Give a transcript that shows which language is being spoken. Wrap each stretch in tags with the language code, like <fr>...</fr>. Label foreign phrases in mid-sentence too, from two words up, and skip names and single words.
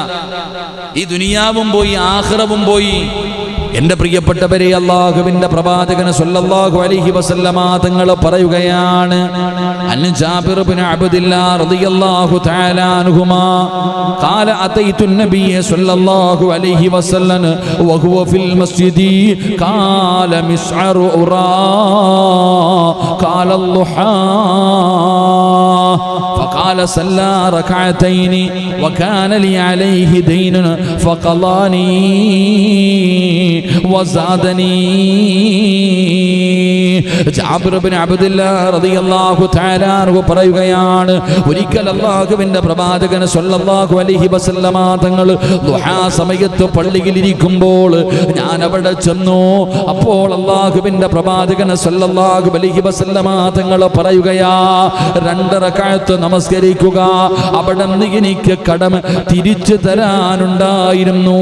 <ml>ഈ ദുനിയാവും പോയി ആഖിറവും പോയി. എൻ്റെ പ്രിയപ്പെട്ടവരെ, അല്ലാഹുവിൻ്റെ പ്രവാചകൻ</ml> <ar>صلى الله عليه وسلم</ar> <ml>തങ്ങൾ പറയുകയാണ്,</ml> <ar>عن جابر بن عبد الله رضي الله تعالى عنهما قال أتيت النبي صلى الله عليه وسلم وهو في المسجد قال مسعر أراه قال الضحى فقال صلى ركعتين وكان لي عليه دين فقضاني وزادني.</ar> <ml>ജാബിർ ഇബ്നു അബ്ദില്ലാഹ്</ml> <ar>رضي الله تعالى عنه</ar> <ml>പറയുകയാണ്, ഒരിക്കൽ അല്ലാഹുവിൻ്റെ പ്രവാചകൻ</ml> <ar>صلى الله عليه وسلم</ar> <ml>തങ്ങൾ ദുഹാ സമയത്ത് പള്ളിയിൽ ഇരിക്കുമ്പോൾ ഞാൻ അവിടെ ചെന്നു. അപ്പോൾ അല്ലാഹുവിൻ്റെ പ്രവാചകൻ</ml> <ar>صلى الله عليه وسلم</ar> <ml>തങ്ങൾ പറയുകയാ, 2 റക്അത്ത് നമസ്കരിക്കുക, അവിടെ നിന്ന് എനിക്ക് കടം തിരിച്ചു തരാനുണ്ടായിരുന്നു.</ml>